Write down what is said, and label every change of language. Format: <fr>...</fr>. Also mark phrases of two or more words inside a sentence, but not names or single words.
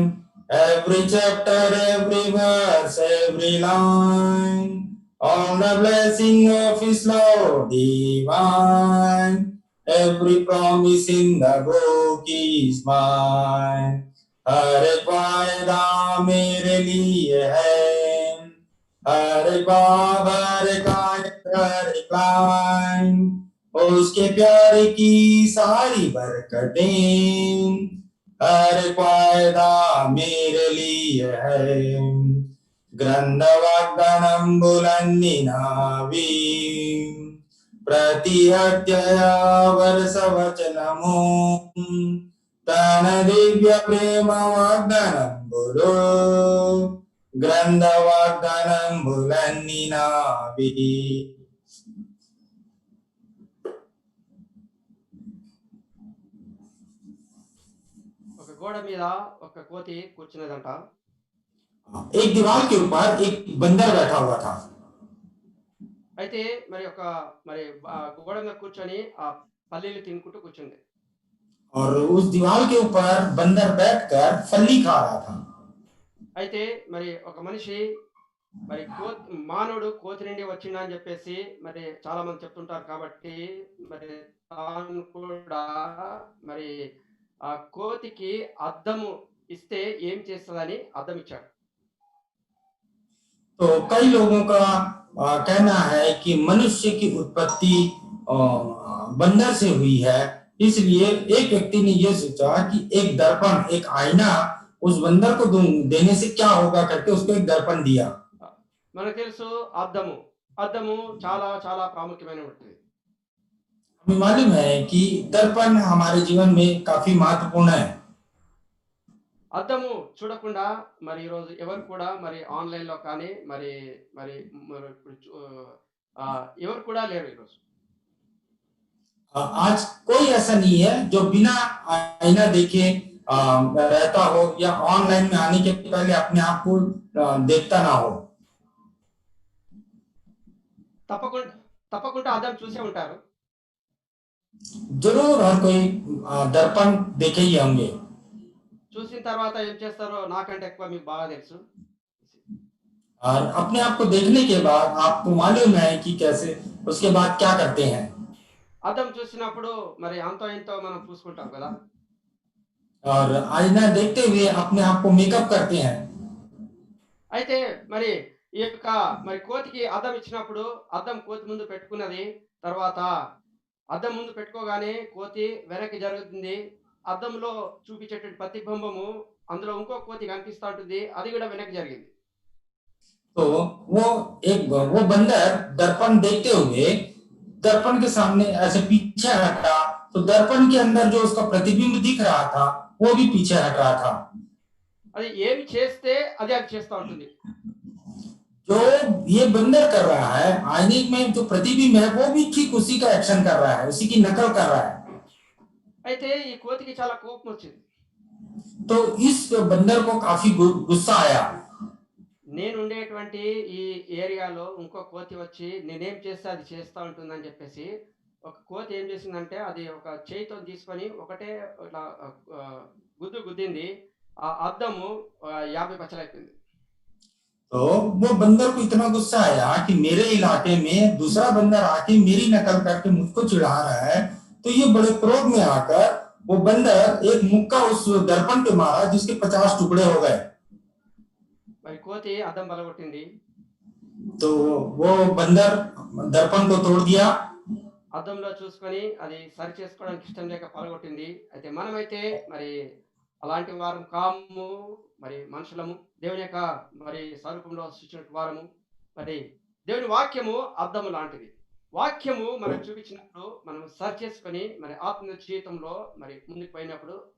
<en>Every chapter, every verse, every line. All the blessing of His love divine. Every promise in the book is mine.</en> <hi>हर एक वायदा मेरे लिए है, हर एक बाब, हर एक आयत, हर एक लाइन, उसके प्यार की सारी बरकतें, हर एक वायदा मेरे लिए है।</hi> <te>గ్రంథ వాగ్దానంబులన్ని నావి ప్రతి అధ్యాయ వర్షవచనము తన దివ్య ప్రేమ వాగ్దానంబులో గ్రంథ వాగ్దానంబులన్ని నావి। ఒక గోడ మీద ఒక కోతి కూర్చున్నదంట.</te> <hi>एक दीवार के ऊपर एक बंदर बैठा हुआ था।</hi> <te>అయితే మరి గోడ మీద కూర్చొని ఆ పల్లీలు తినుకుంటూ కూర్చుంది.</te> <hi>और उस दीवार के ऊपर बंदर बैठकर फली खा रहा था।</hi> <te>అయితే మరి ఒక మనిషి మరి మానవుడు కోతి నుండి వచ్చిండా అని చెప్పేసి మరి చాలా మంది చెప్తుంటారు. కాబట్టి మరి తాను కూడా మరి ఆ కోతికి అద్దము ఇస్తే ఏం చేస్తుందని అద్దం ఇచ్చాడు.</te> <hi>तो कई लोगों का कहना है कि मनुष्य की उत्पत्ति बंदर से हुई है, इसलिए एक व्यक्ति ने यह सोचा कि एक दर्पण, एक आईना उस बंदर को देने से क्या होगा करके उसको एक दर्पण दिया।</hi> <te>మనకు తెలుసు అద్దము చాలా చాలా ప్రాముఖ్యమైనటువంటిది.</te> <hi>हमें मालूम है कि दर्पण हमारे जीवन में काफी महत्वपूर्ण है।</hi> <te>అద్దము చూడకుండా మరి ఈరోజు ఎవరు కూడా మరి ఆన్లైన్ లో కానీ మరి మరి ఎవరు కూడా లేరు ఈరోజు.</te> <hi>आज कोई ऐसा नहीं है जो बिना आईना देखे रहता हो या ऑनलाइन में आने के पहले अपने आप को देखता ना हो।</hi> <te>తప్పకుండా అద్దం చూసే ఉంటారు.</te> <hi>जरूर हर कोई दर्पण देखे ही होंगे।</hi> <te>చూసిన తర్వాత ఏం చేస్తారో నాకంటే ఎక్కువ మీకు బాగా తెలుసు.</te> <hi>और अपने आप को देखने के बाद आपको मालूम है कि कैसे उसके बाद क्या करते हैं।</hi> <te>అద్దం చూసినప్పుడు మరి అంతో ఇంతో మనం పూసుకుంటాం కదా.</te> <hi>और आईना देखते हुए अपने आप को मेकअप करते हैं।</hi> <te>అయితే మరి ఈ యొక్క మరి కోతికి అద్దం ఇచ్చినప్పుడు అద్దం కోతి ముందు పెట్టుకున్నది. తర్వాత అద్దం ముందు పెట్టుకోగానే కోతి వెనక్కి జరుగుతుంది. అద్దంలో చూపించేటువంటి ప్రతిబింబము అందులో ఇంకో కోతి కనిపిస్తూ ఉంటుంది. అది కూడా వెనక్కి జరిగింది.</te> <hi>तो वो बंदर दर्पण देखते हुए दर्पण के सामने ऐसे पीछे हटा, तो दर्पण के अंदर जो उसका प्रतिबिंब दिख रहा था वो भी पीछे हट रहा था।</hi> <te>అది ఏమి చేస్తే అది చేస్తూ ఉంటుంది.</te> <hi>जो ये बंदर कर रहा है, आईने में जो प्रतिबिंब है वो भी ठीक उसी का एक्शन कर रहा है, उसी की नकल कर रहा है।</hi> <te>అయితే ఈ కోతికి చాలా కోపం వచ్చింది.</te> <hi>तो इस बंदर को काफी गुस्सा आया।</hi> <te>నేను ఉండేటువంటి ఈ ఏరియాలో ఇంకో కోతి వచ్చి నేనేం చేస్తే అది చేస్తూ ఉంటుందని చెప్పేసి ఒక కోతి ఏం చేసిందంటే అది ఒక చేయితో తీసుకొని ఒకటే ఇట్లా గుద్దింది. ఆ అద్దము 50 పచ్చలైపోయింది.</te> <hi>तो वो बंदर को इतना गुस्सा आया कि मेरे इलाके में दूसरा बंदर आके मेरी नकल करके मुझको चिढ़ा रहा है, तो ये बड़े क्रोध में आकर वो बंदर एक मुक्का उस दर्पण पे मारा जिसके 50 टुकड़े हो गए।</hi> <te>మరి కోతి అద్దం పగలగొట్టింది.</te> <hi>तो वो बंदर दर्पण को तोड़ दिया।</hi> <te>అద్దంలో చూసుకొని అది సరి చేసుకోవడానికి ఇష్టం లేక పలగొట్టింది. అయితే మనమైతే మరి అలాంటి వారం కాము. మరి మనుషులము. దేవుని యొక్క మరి స్వరూపంలో సృష్టించిన వారము. మరి దేవుని వాక్యము అద్దము లాంటిది. వాక్యము మనకు చూపించినప్పుడు మనం సరి చేసుకొని మరి ఆత్మ జీవితంలో మరి ముందుకు పోయినప్పుడు</te>